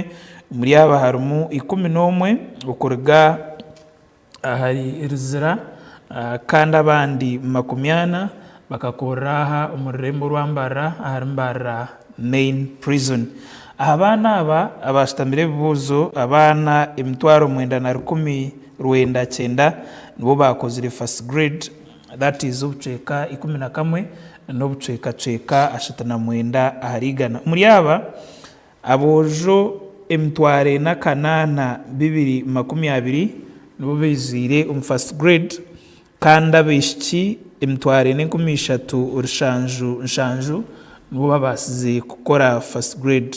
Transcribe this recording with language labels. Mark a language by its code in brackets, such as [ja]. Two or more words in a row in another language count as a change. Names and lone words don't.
[nyn] Omuri aba harimu 11 okuruga ahari Ruzira kandi abandi 40 bakakorera aha omu rurembo rwa Mbarara ahari Mbarara main prison. Abaana aba abashitamire ebibuuzo abaana 9,199 nibo bakozire [en] first grade, that is [nyn] obuceka 11 n'obuceka 69 aharigana. Omuri aba aboojo 4,820 nibo bezire omu [en] first grade [nyn] kandi abaishiki 3,707 nibo babasize kukora [en] first grade.